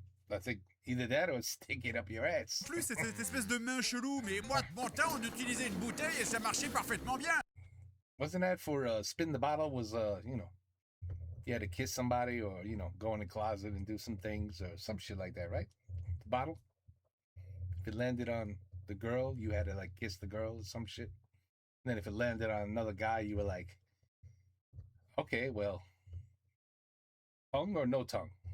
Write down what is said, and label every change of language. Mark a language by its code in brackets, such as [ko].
[en] I think either that or stick it up your ass. [fr] Plus, c'est cette espèce de main chelou, mais moi, de mon temps, on utilisait une bouteille et ça marchait parfaitement bien. [en] Wasn't that for spin the bottle was, you know, you had to kiss somebody or, you know, go in the closet and do some things or some shit like that, right? The bottle? If it landed on the girl, you had to like kiss the girl or some shit. And then if it landed on another guy, you were like, okay, well, tongue or no tongue?